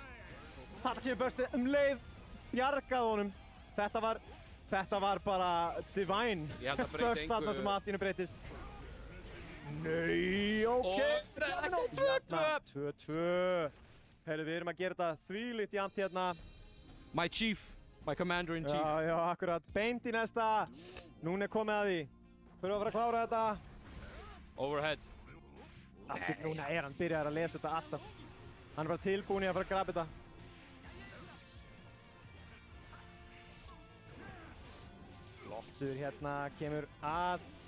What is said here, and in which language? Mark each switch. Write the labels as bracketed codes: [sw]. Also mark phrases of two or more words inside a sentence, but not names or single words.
[is] Þarna kemur burstið leið, bjargað honum. Þetta var bara divine. Burst þarna sem allt í hennu breytist. Nei, ok. 2-2. Heyrðu, við erum að gera þetta þvílíkt jafnt hérna. [en] My chief, my commander in chief. [is] Já, akkurat. Beint í næsta. Núna er komið að því. Fyrir að fara að klára þetta. Overhead. Aftur núna er hann byrjaður að lesa þetta alltaf. Hann er bara tilbúinn í að fara að graba þetta. Flottur hérna, kemur að.